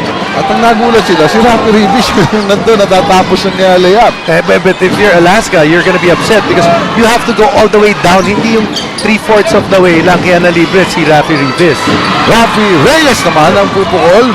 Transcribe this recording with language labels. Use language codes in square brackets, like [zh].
[tl] At ang nagulat sila, si Rafi Rivas yung nandun natatapos ng layup. [en] But if you're Alaska, you're gonna be upset because you have to go all the way down. [tl] Hindi yung 3/4 of the way lang kaya nalibre si Rafi Rivas. Rafi Reyes naman ang pupukol.